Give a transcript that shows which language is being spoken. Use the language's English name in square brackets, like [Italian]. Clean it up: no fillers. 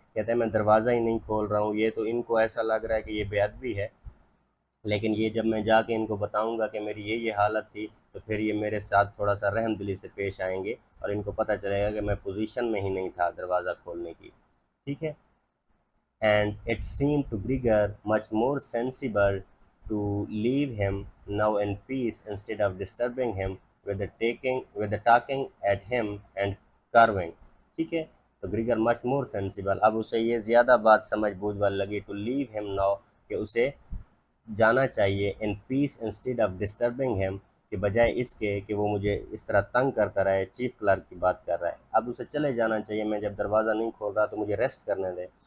[Urdu] کہتا ہے میں دروازہ ہی نہیں کھول رہا ہوں. یہ تو ان کو ایسا لگ رہا ہے کہ یہ بے ادبی ہے، لیکن یہ جب میں جا کے ان کو بتاؤں گا کہ میری یہ حالت تھی تو پھر یہ میرے ساتھ تھوڑا سا رحم دلی سے پیش آئیں گے اور ان کو پتہ چلے گا کہ میں پوزیشن میں ہی نہیں تھا دروازہ کھولنے کی. ٹھیک ہے. [English] And it seemed to Grieger much more sensible to leave him now in peace instead of disturbing him with the talking at him and carving. [Urdu] ٹھیک ہے. تو گریگر [English] much more sensible, [Urdu] اب اسے یہ زیادہ بات سمجھ بوجھ والی لگی [English] to leave him now, [Urdu] کہ اسے جانا چاہیے [English] in peace instead of disturbing him, [Urdu] کہ بجائے اس کے کہ وہ مجھے اس طرح تنگ کرتا رہے. چیف کلرک کی بات کر رہا ہے. اب اسے چلے جانا چاہیے، میں جب دروازہ نہیں کھول رہا تو مجھے ریسٹ کرنے دے.